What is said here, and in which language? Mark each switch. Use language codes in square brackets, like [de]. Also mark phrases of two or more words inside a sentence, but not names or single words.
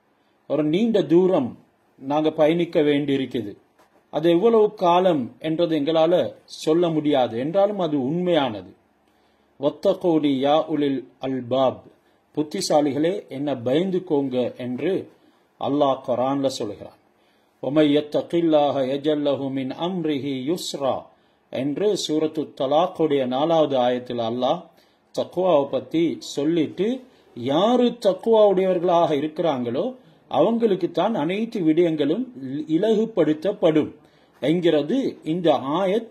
[ta] ஒரு நீண்ட தூரம் நாங்க பயணிக்க வேண்டி இருக்குது. அது எவ்வளவு காலம் என்றது எங்களால சொல்ல முடியாது, என்றாலும் அது உண்மையானது. [ar] واتقون يا أولي الألباب, [ta] புத்திசாலிகளே என்ன பயந்துக்கோங்க என்று அல்லாஹ் குர்ஆன்ல சொல்கிறான். [ar] وَمَن يَتَّقِ اللَّهَ يَجْعَل لَّهُ مِنْ أَمْرِهِ يُسْرًا [ta] என்று சூரத்து தலாக்குடைய 4வது ஆயத்தில் அல்லாஹ் தக்வாவை பத்தி சொல்லிட்டு, யாரு தக்வாவுடையவர்களாக இருக்கிறாங்களோ அவங்களுக்கு தான் அனைத்து விடயங்களும் இலகுபடுத்தப்படும் என்கிறது இந்த ஆயத்.